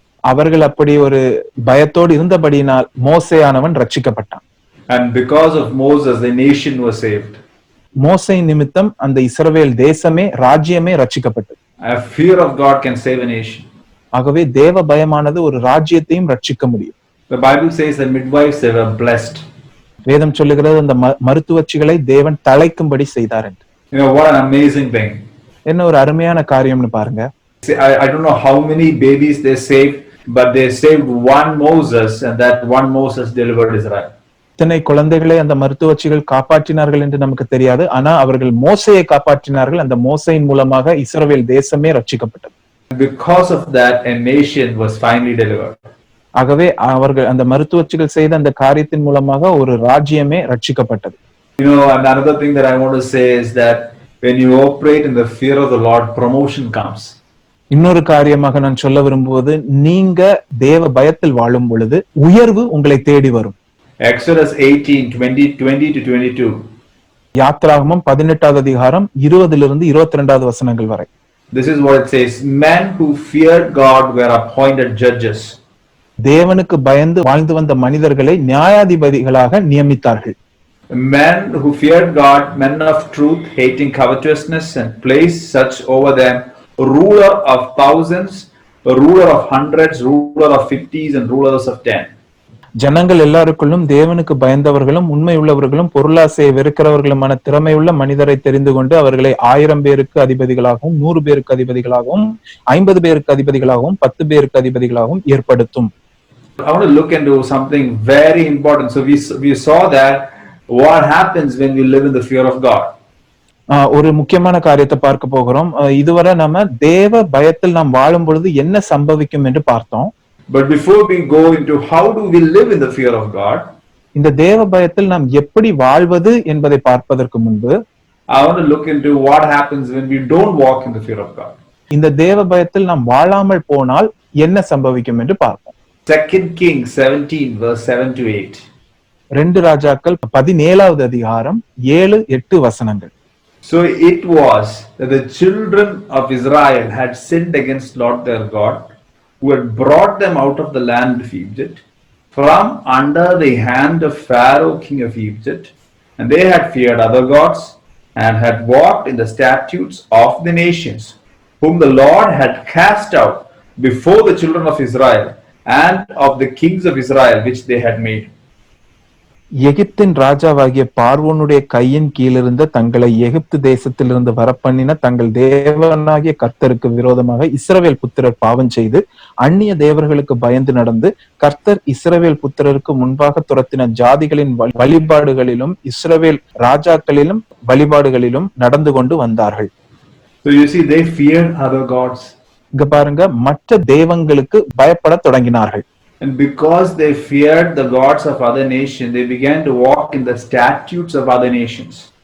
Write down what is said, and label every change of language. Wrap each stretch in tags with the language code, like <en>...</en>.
<ta>அவர்கள் அப்படி ஒரு பயத்தோடு இருந்தபடியினால் மோசேயானவன் ரட்சிக்கப்பட்டான்.</ta> <en>And because of Moses, the nation was saved.</en> <ta>மோசே நிமித்தம் அந்த இஸ்ரவேல் தேசமே ராஜ்யமே ரட்சிக்கப்பட்டது.</ta> <en>A fear of God can save a nation.</en> <ta>ஆகவே தேவ பயமானது ஒரு ராஜ்யத்தையும் ரட்சிக்க முடியும்.</ta> <en>The Bible says that midwives, they were blessed.</en> <ta>வேதம் சொல்லுகிறது அந்த மருத்துவச்சிகளை தேவன் தழைக்கும்படி செய்தார் என்று.</ta> <en>What an amazing thing.</en> <ta>என்ன ஒரு அருமையான காரியம்னு பாருங்க.</ta> <en>I don't know how many babies they saved, but they saved one Moses, and that one Moses delivered Israel.</en> <ta>இத்தனை குழந்தைகளை அந்த மருத்துவச்சிகள் காப்பாற்றினார்கள் என்று நமக்கு தெரியாது. ஆனா அவர்கள் மோசையை காப்பாற்றினார்கள். அந்த மோசையின் மூலமாக இஸ்ரவேல் தேசமே ரட்சிக்கப்பட்டது.</ta> <en>Because of that, a nation was finally delivered.</en> <ta>ஆகவே அவர்கள் அந்த மருத்துவச்சிகள் செய்த அந்த காரியத்தின் மூலமாக ஒரு ராஜ்யமே ரட்சிக்கப்பட்டது.</ta> <en>And another thing that I want to say is that when you operate in the fear of the Lord, promotion comes.</en> <ta>இன்னொரு காரியமாக நான் சொல்ல விரும்புவது, நீங்க தேவ பயத்தில் வாழும் பொழுது உயர்வு உங்களை தேடி வரும்.</ta> <en>Exodus 18:20-22.</en> <ta>யாத்ராகமம் 18வது அதிகாரம் 20லிருந்து 22வது வசனங்கள் வரை.</ta> <en>This is what it says. Men who feared God were appointed judges.</en> <ta>தேவனுக்கு பயந்து வாழ்ந்து வந்த மனிதர்களை நியாயாதிபதிகளாக நியமித்தார்கள்.</ta> <en>Men who feared God, men of truth, hating covetousness, and placed such over them, ruler of thousands, ruler of hundreds, ruler of 50s, and rulers of 10.</en> <ta>ஜனங்கள் எல்லாருக்குள்ளும் தேவனுக்கு பயந்தவர்களும் உண்மை உள்ளவர்களும் பொருளாசையை வெறுக்கிறவர்களுமான திறமையுள்ள மனிதரை தெரிந்து கொண்டு அவர்களை 1000 பேருக்கு அதிபதிகளாகவும் 100 பேருக்கு அதிபதிகளாகவும் 50 பேருக்கு அதிபதிகளாகவும் 10 பேருக்கு அதிபதிகளாகவும் ஏற்படுத்தும்.</ta> <en>I want to look into something very important. So we saw that what happens when we live in the fear of God.</en> <ta>ஒரு முக்கியமான காரியத்தை பார்க்க போகிறோம். இதுவரை நம்ம தேவ பயத்தில் நாம் வாழும் பொழுது என்ன சம்பவிக்கும் என்று பார்த்தோம்.</ta> <en>But before we go into how do we live in the fear of God,</en> <ta>இந்த தேவ பயத்தில் நாம் எப்படி வாழ்வது என்பதை பார்ப்பதற்கு முன்பு</ta> <en>I want to look into what happens when we don't walk in the fear of God.</en> <ta>இந்த தேவ பயத்தில் நாம் வாழாமல் போனால் என்ன சம்பவிக்கும் என்று பார்ப்போம்.</ta> <en>2 Kings 17 verse 7 to 8.</en> <ta>2 ராஜாக்கள் 17வது அதிகாரம் 7-8 வசனங்கள்.</ta> <en>So it was that the children of Israel had sinned against Lord their God, who had brought them out of the land of Egypt, from under the hand of Pharaoh king of Egypt, and they had feared other gods, and had walked in the statutes of the nations, whom the Lord had cast out before the children of Israel, and of the kings of Israel which they had made.</en> <ta>எகிப்தின் ராஜாவாகிய பார்வோனுடைய கையின் கீழிருந்த தங்களை எகிப்து தேசத்திலிருந்து வரப்பண்ணின தங்கள் தேவனாகிய கர்த்தருக்கு விரோதமாக இஸ்ரவேல் புத்திரர் பாவம் செய்து அந்நிய தேவர்களுக்கு பயந்து நடந்து கர்த்தர் இஸ்ரவேல் புத்திரருக்கு முன்பாக துரத்தின ஜாதிகளின் வழிபாடுகளிலும் இஸ்ரவேல் ராஜாக்களிலும் வழிபாடுகளிலும் நடந்து கொண்டு வந்தார்கள்.</ta> <en>So you see, they feared other gods.</en> <ta>இங்க பாருங்க, மற்ற தெய்வங்களுக்கு பயப்பட தொடங்கினார்கள்.</ta> <en>And because they feared the gods of other nations, they began to walk in the statutes of other nations.</en>